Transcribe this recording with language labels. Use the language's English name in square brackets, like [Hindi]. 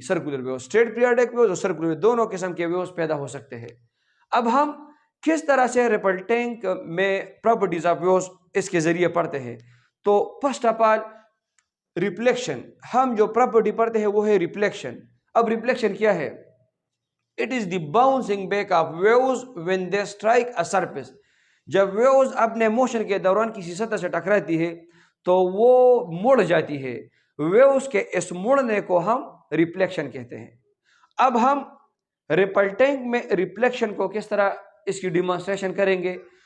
[Urdu] Circular views, street periodic views اور circular views دونوں قسم کے ویوز پیدا ہو سکتے ہیں. اب ہم کس طرح سے ریپل ٹینک میں پراپرٹیز آف ویوز اس کے ذریعے پڑھتے ہیں؟ تو فرسٹ آف آل ریفلیکشن. ہم جو پراپرٹی پڑھتے ہیں وہ ہے ریفلیکشن. اب ریفلیکشن کیا ہے؟ [English] It is the bouncing back of waves when they strike a surface. [Urdu] جب ویوز اپنے موشن کے دوران کسی سطح سے ٹکراتی ہے تو وہ مڑ جاتی ہے. ویوز کے اس مڑنے کو ہم ریفلیکشن کہتے ہیں. اب ہم ریپلٹنگ میں ریفلیکشن کو کس طرح اس کی ڈیمانسٹریشن کریں گے.